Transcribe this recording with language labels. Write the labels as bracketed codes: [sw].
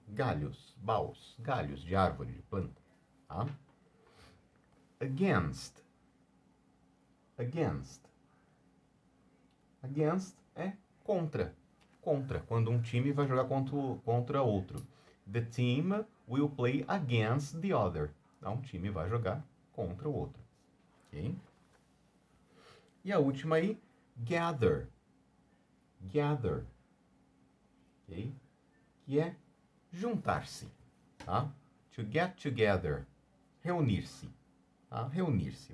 [pt] Galhos, boughs, galhos de árvore, de planta, tá? Against. Against. Against é contra. Contra, quando um time vai jogar contra outro. [en] The team will play against the other. [pt] Então, um time vai jogar contra o outro. Ok? E a última aí, gather. Gather. Ok? Que é juntar-se. Tá? [en] To get together. [pt] Reunir-se. Tá? Reunir-se.